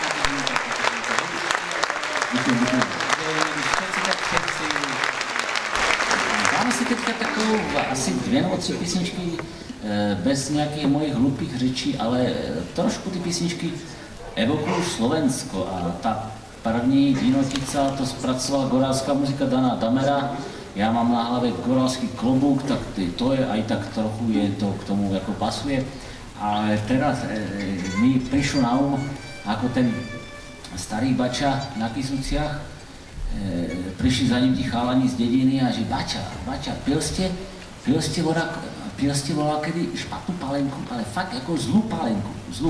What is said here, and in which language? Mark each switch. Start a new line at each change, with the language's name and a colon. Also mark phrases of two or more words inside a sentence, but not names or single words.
Czech: Dáme si teďka takovou asi 2 nebo 3 písničky bez nějakých
Slovak: mojich hlupých
Czech: řečí, ale trošku ty písničky evokují Slovensko a ta první Dinotica to zpracovala gorálská muzika Dana Damera. Já mám na hlavě gorálský klobouk, tak to je aj tak trochu je to k tomu jako pasuje.
Slovak: Ale teraz mi prišlo na ako ten starý bača na Kysuciach, prišli za ním tí chalani z dediny a že bača, pil ste voľa kedy špatnú palenku, ale fakt ako zlú palenku, zlú.